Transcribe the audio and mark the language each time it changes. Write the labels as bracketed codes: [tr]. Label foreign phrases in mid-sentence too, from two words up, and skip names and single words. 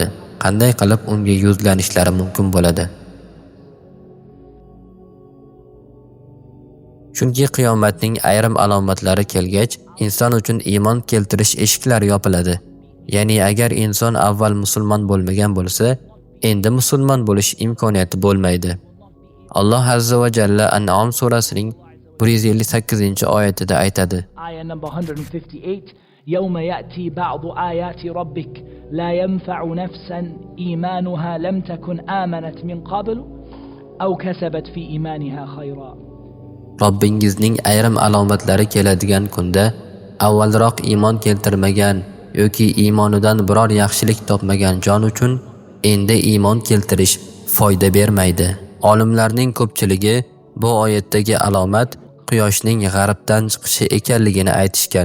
[uz] Qanday qilib unga yuzlanishlari mumkin bo'ladi? Chunki qiyomatning ayrim alomatlari kelgach, inson uchun iymon keltirish eshiklari yopiladi. Ya'ni agar inson avval musulmon bo'lmagan bo'lsa, endi musulmon bo'lish imkoniyati bo'lmaydi. Alloh [ar] عز وجل [uz] An'am surasining 158-oyatida aytadi. [en] Ayah number 158. [ar] يوم يأتي بعض آيات ربك لا ينفع نفسا إيمانها لم تكن آمنت من قبل أو كسبت في إيمانها خيرا. [uz] Robbingizning ayrim alomatlari keladigan kunda avvalroq iymon keltirmagan yoki iymonidan biror yaxshilik topmagan jon uchun endi iymon keltirish foyda bermaydi. Olimlarning ko'pchiligi bu oyatdagi alomat quyoshning g'arbdan chiqishi ekanligini aytishgan.